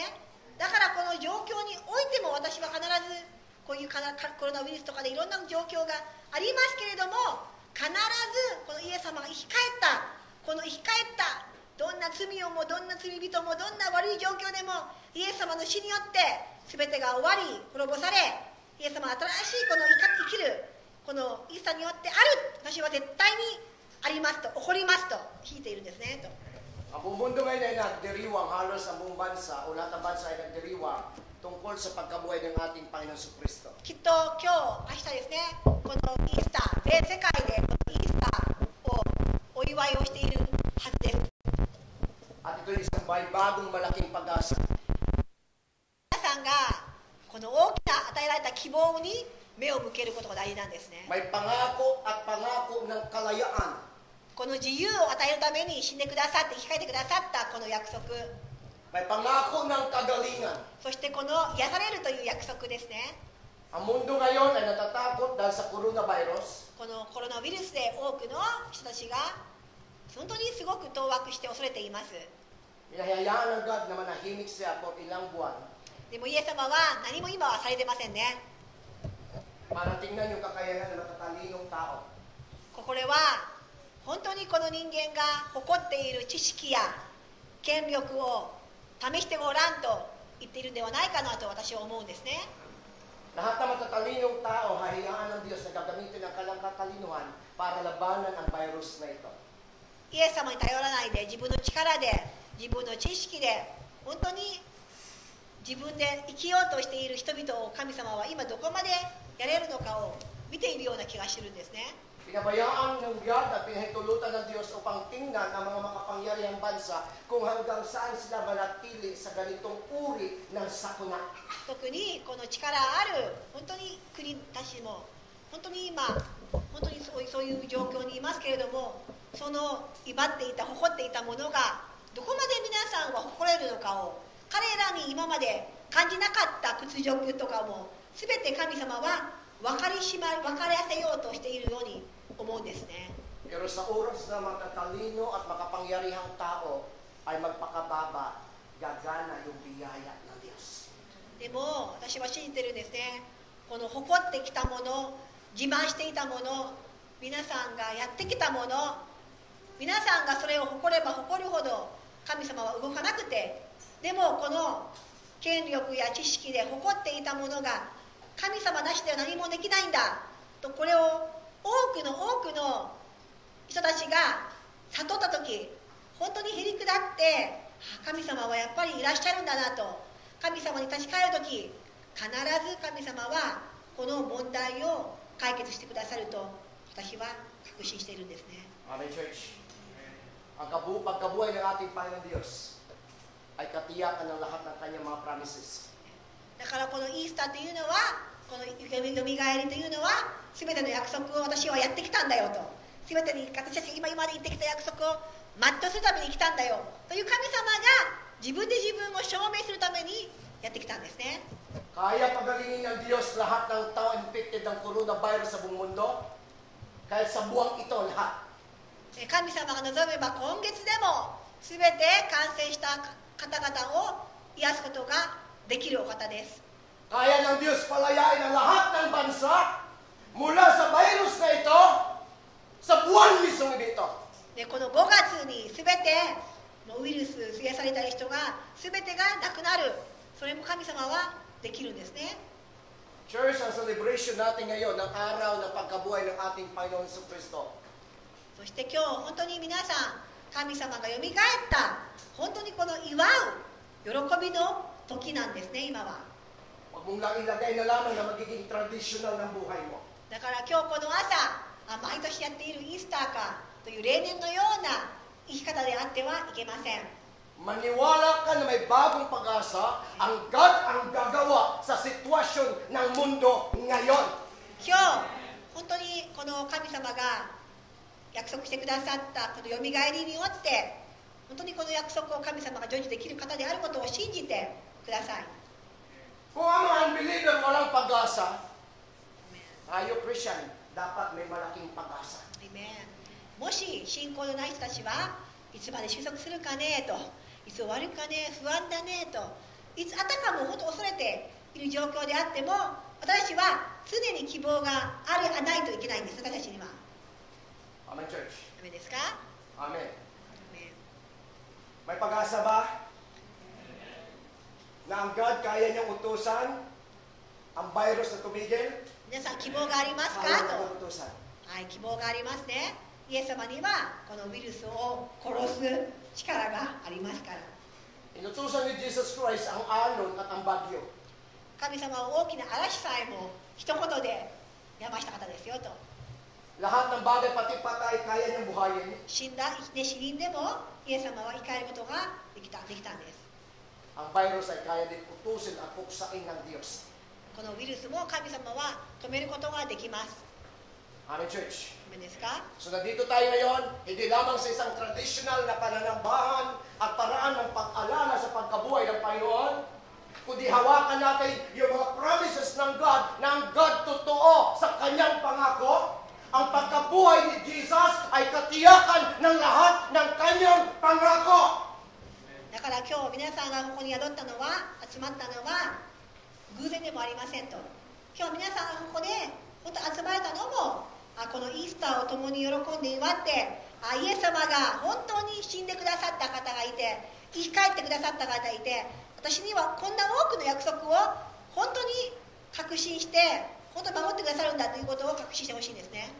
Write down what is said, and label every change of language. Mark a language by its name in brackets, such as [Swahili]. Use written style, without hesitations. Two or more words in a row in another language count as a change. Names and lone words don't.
[Japanese] だからこの状況においても私は必ずこういうコロナウイルスとかでいろんな状況がありますけれども、必ずこのイエス様が生き返った、この生き返ったどんな罪をもどんな罪人もどんな悪い状況でもイエス様の死によって全てが終わり滅ぼされ、イエス様は新しいこの生きるこのイエス様によってある、私は絶対にありますと、起こりますと聞いているんですねと。 [Filipino] Ang buong mundo ngayon ay nagdiriwang, halos ang buong bansa o lahat ng bansa ay nagdiriwang tungkol sa pagkabuhay ng ating Panginoon sa Kristo. [Japanese] きっと今日、明日ですね、このイースター、全世界でこのイースターをお祝いをしているはずです。 [Filipino] At ito ay isang bagong malaking pag-asa. [Japanese] 皆さんがこの大きな与えられた希望に目を向けることが大事なんですね。 [Filipino] May pangako at pangako ng kalayaan. [Japanese] この自由を与えるために死んでくださって生き返ってくださったこの約束、 [Filipino] May pangako ng kagalingan. [Japanese] そしてこの癒されるという約束ですね。 [Filipino] Ang mundo ngayon ay natatakot dahil sa coronavirus. [Japanese] このコロナウイルスで多くの人たちが本当にすごく当惑して恐れています。 [Filipino] Hinahayaan ng God na manahimik siya por ilang buwan [Japanese] でもイエス様は何も今はされてませんね。 [Filipino] para tingnan yung kakayahan ng matatalinong tao. [Japanese] これは本当にこの人間が誇っている知識や権力を試してごらんと言っているんではないかなと私は思うんですね。 [Filipino] Lahat ng matatalinong tao, hahayaan ng Diyos na gagamitin ang kanilang katalinuhan para labanan ang virus na ito. [Japanese] イエス様に頼らないで自分の力で自分の知識で本当に自分で生きようとしている人々を神様は今どこまでやれるのかを見ているような気がするんですね。 [Filipino] Pinabayaan ng God at pinahintulutan ng Diyos upang tingnan ang mga makapangyarihang bansa kung hanggang saan sila manatili sa ganitong uri ng sakuna. [Japanese] 特にこの力ある本当に国たちも本当に今本当にそういう状況にいますけれども、その威張っていた誇っていたものがどこまで皆さんは誇れるのかを彼らに今まで感じなかった屈辱とかも全て神様は分かりやせようとしているように思うんですね。 [Filipino] Pero sa oras na matatalino at makapangyarihang tao ay magpakababa, gagana yung biyaya ng Diyos. [Japanese] でも私は信じてるんですね。この誇ってきたもの、自慢していたもの、皆さんがやってきたもの、皆さんがそれを誇れば誇るほど神様は動かなくて、でもこの権力や知識で誇っていたものが神様なしでは何もできないんだと、これを多くの人たちが悟った時、本当にへりくだって神様はやっぱりいらっしゃるんだなと、神様に立ち返る時必ず神様はこの問題を解決してくださると私は確信しているんですね。 [English] Amen, Church. [Filipino] Ang pagkabuhay ng ating Panginoon Diyos ay katiyakan ng lahat ng kanyang mga promises. [Japanese] だからこのイースターというのは、このよみがえりというのは全ての約束を私はやってきたんだよと、全てに私たちが今まで言ってきた約束を全うするために来たんだよという神様が自分で自分を証明するためにやってきたんですね。 [Filipino] Kaya pagalingin ng Diyos lahat ng tao infected ng coronavirus sa buong mundo? Kahit sa buwang ito lahat. [Japanese] 神様が望めば今月でも全て感染した方々を癒すことができるお方です。 [Filipino] Kaya ng Diyos palayain ang lahat ng bansa mula sa virus na ito sa buwan mismo ito. [Japanese] でこの5月に全てウイルス癒された人が全てがなくなる、それも神様はできるんですね。 [Filipino] Church, ang celebration natin ngayon ng araw ng pagkabuhay ng ating Panginoon Jesucristo. [Japanese] そして今日本当に皆さん神様がよみがえった本当にこの祝う喜びの時なんですね。今は [Filipino] Huwag mong lang ilagay na lamang na magiging traditional ng buhay mo. [Japanese] だから今日この朝毎年やっているイースターかという例年のような生き方であってはいけません。 [Filipino] Maniwala ka na may bagong pag-asa, ang God ang gagawa sa sitwasyon ng mundo ngayon. [Japanese] 今日本当にこの神様が約束してくださったこのよみがえりによって本当にこの約束を神様が成就できる方であることを信じてください。 [Filipino] Kung ang unbeliever walang pag-asa, tayo Christian, dapat may malaking pag-asa. [Japanese] Amen。もし信仰のない人たちはいつまで収束するかねと、いつ終わるかね、不安だねと、いつあたかも本当恐れている状況であっても、私たちは常に希望があるないといけないんです。私たちには。 [English] Amen, Church. [Japanese] ダメですか？ Amen. Amen。 [Filipino] May pag-asa ba? Na ang God kaya niyang utusan ang virus na tumigil? [Japanese] 皆さん希望がありますか [Filipino] Kaya [Japanese] と。 [Filipino] niyang utusan. [Japanese] はい、希望がありますね。イエス様にはこのウイルスを殺す力がありますから。 [Filipino] Inutusan ni Jesus Christ ang alon at ang bagyo. [Japanese] 神様は大きな嵐さえも一言でやました方ですよと。 [Filipino] Lahat ng bagay pati patay kaya niyang buhayin. [Japanese] 死人でもイエス様は生き返ることができたんです。 [Filipino] Ang virus ay kaya din utusin at puksain ng Diyos. [Japanese] このウイルスも神様は止めることができます。 [English] Amen, Church. [Japanese] ダメですか？ [Filipino] So nandito tayo ngayon, hindi lamang sa isang traditional na pananambahan at paraan ng pag-alala sa pagkabuhay ng Panginoon, kundi hawakan natin yung mga promises ng God na ang God totoo sa kanyang pangako. Ang pagkabuhay ni Jesus ay katiyakan ng lahat ng kanyang pangako. [Japanese] だかから今日皆さんがここに宿ったのは、集まったのは偶然でもありませんと。今日皆さんがここで本当集まれたのも、このイースターを共に喜んで祝って、イエス様が本当に死んでくださった方がいて、生き返ってくださった方がいて、私にはこんな多くの約束を本当に確信して、本当に守ってくださるんだということを確信してほしいんですね。